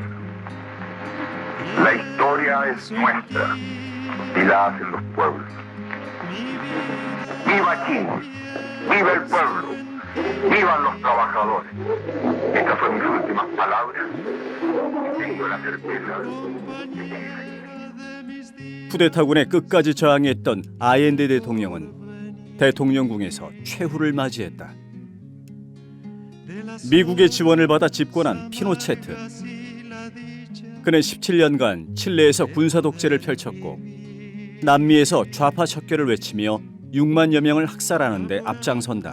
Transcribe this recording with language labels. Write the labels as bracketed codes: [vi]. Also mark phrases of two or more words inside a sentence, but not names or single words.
[es] La historia es nuestra y la hacen los pueblos. ¡Viva Chile! ¡Viva el pueblo! ¡Vivan los trabajadores! Estas fueron mis últimas palabras. Tengo la certeza [ko] 쿠데타군의 끝까지 저항했던 아엔데 대통령은 대통령궁에서 최후를 맞이했다. 미국의 지원을 받아 집권한 피노체트. 그는 17년간 칠레에서 군사 독재를 펼쳤고 남미에서 좌파 척결을 외치며 6만여 명을 학살하는 데 앞장선다.